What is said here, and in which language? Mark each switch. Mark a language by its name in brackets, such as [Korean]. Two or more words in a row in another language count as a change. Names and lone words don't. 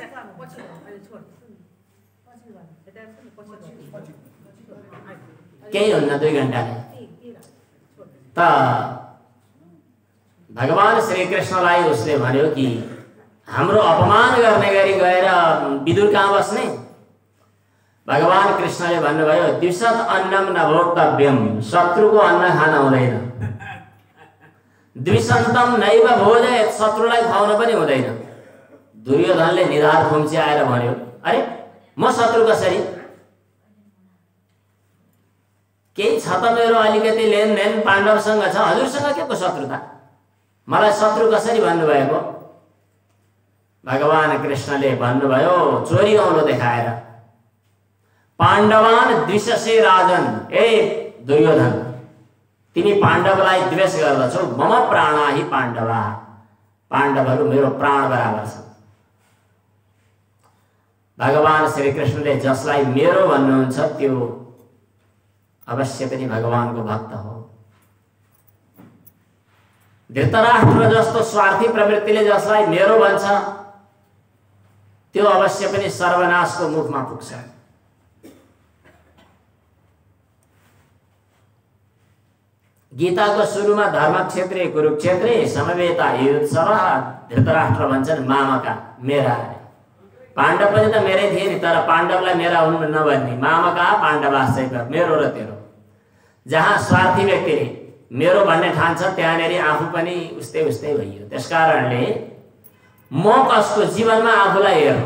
[Nepali] केही हुन्न, 2 घण्टा नै। त भगवान श्री कृष्णलाई उसले भन्यो कि हाम्रो अपमान गर्ने गरी गएर विदुर कहाँ बस्ने? भगवान कृष्णले भन्नुभयो [Sanskrit] द्विषत अन्नम न भोक्तव्यम, [Nepali] शत्रुको अन्न खान हुँदैन। [Sanskrit] द्विषन्तम नैव भोजयेत्, [Nepali] शत्रुलाई खुवाउन पनि हुँदैन। दुर्योधनले निधार खुम्ची आएर भन्यो, अरे म शत्रु कसरी? केही छ त मेरो अलिकति लेनदेन पाण्डवसँग छ, हजुरसँग के को शत्रुता? मलाई शत्रु कसरी भन्नुभएको? भगवान कृष्णले भन्नुभयो चोरी औलो देखाएर, [Sanskrit] पाण्डवान द्विषसे राजन, [Nepali] ए दुर्योधन तिमी पाण्डवलाई द्वेष गर्दछौ। [Sanskrit] मम प्राणा हि पाण्डवा, [Nepali] पाण्डवहरू मेरो प्राण बराबर छन्। भगवान श्री कृष्णले जसलाई मेरो भन्नुहुन्छ त्यो अवश्य पनि भगवानको भक्त हो। धृतराष्ट्र जस्तो स्वार्थी प्रवृत्तिले जसलाई मेरो भन्छ त्यो अवश्य पनि सर्वनाशको मुखमा पुग्छ। गीताको सुरुमा [Sanskrit] धर्मक्षेत्रे कुरुक्षेत्रे समवेता युत्सव, [Nepali] धृतराष्ट्र भन्छन् मामका मेरा। पाण्डव पनि त मेरै थिए नि, तर पाण्डवलाई मेरा हुन् नभन्ने, [Sanskrit] मामका पाण्डवाश्चैव, [Nepali] मेरो र तेरो। जहाँ स्वार्थी व्यक्तिले मेरो भन्ने ठान्छ त्यहाँनेरि आफू पनि उस्तै उस्तै भइयो। त्यसकारणले म कसको जीवनमा आफूलाई हेर्नु।